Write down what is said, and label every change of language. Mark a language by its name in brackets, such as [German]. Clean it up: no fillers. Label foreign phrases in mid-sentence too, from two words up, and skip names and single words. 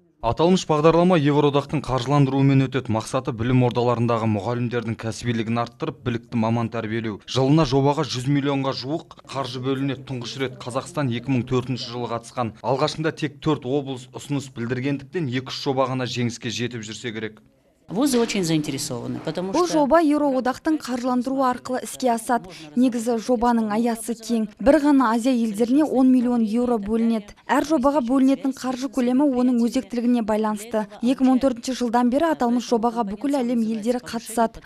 [Kazakh] Аталмыш бағдарлама Евроодақтың қаржыландыруымен өтеді. Мақсаты білім ордаларындағы мұғалімдердің кәсібилігін арттырып, білікті маман тәрбиелеу. Жылына жобаға 100 миллионға жуық қаржы бөлінеді. Тұңғыш рет Қазақстан 2004 жылы қатысқан. Алғашында тек 4 облыс ұсыныс білдіргендіктен 2-3 жоба ғана жеңіске жетіп жүрсе керек. [Russian] Вузы очень заинтересованы, потому [Kazakh] Бұл [Russian] что [Kazakh] жоба Евроодақтың қаржыландыруы арқылы іске асады. Негізі жобаның аясы кең. Бір ғана Азия елдеріне 10 миллион еуро бөлінеді. Әр жобаға бөлінетін қаржы көлемі оның өзектілігіне байланысты. 2014 жылдан бері аталмыш жобаға бүкіл әлем елдері қатысады.